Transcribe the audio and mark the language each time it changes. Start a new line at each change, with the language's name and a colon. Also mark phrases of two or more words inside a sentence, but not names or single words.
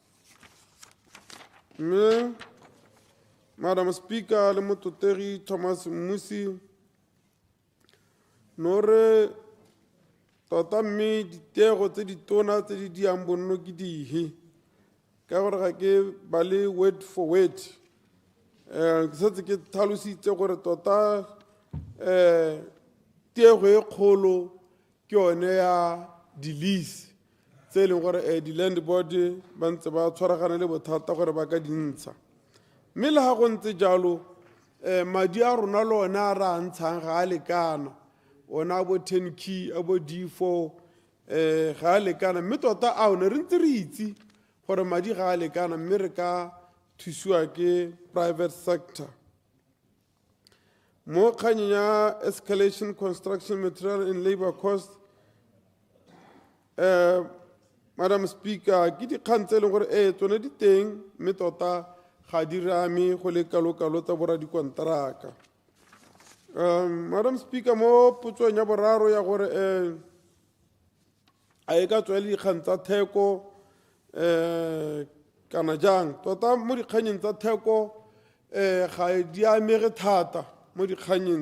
Tswana: Mme
English: Madam Speaker
Tswana: le mototegi Thomas Mmusi no re tota mme ditego tse di tona tse di diang bonno ke dihe ka gore ga ke ba le
English: word for word
Tswana: ke setse ke tlhalositse gore tota tego e kgolo ke yone ya di-lease tse e leng gore di-land board ba ntse ba tshwaragane le bothata gore ba ka dintsha, mme le ga go ntse jalo madi a rona le one a re a ntshang ga a lekana, ona a bo 10 a bo D4 ga a lekana, mme tota a one re ntse re itse gore madi ga a lekana, mme re ka thusiwa ke
English: private sector.
Tswana: Mo kganyeng ya
English: escalation construction material and labor cost, Madam Speaker,
Tswana: ke dikgang tse e leng gore tsone di teng mme tota ga di rame go le kalo-kalo tsa borra dikonteraka.
English: Madam Speaker,
Tswana: mo potsong ya boraro ya gore a e ka tswa le dikgang tsa theko kana jang, tota mo dikganyeng tsa theko ga di amege thata mo dikganyeng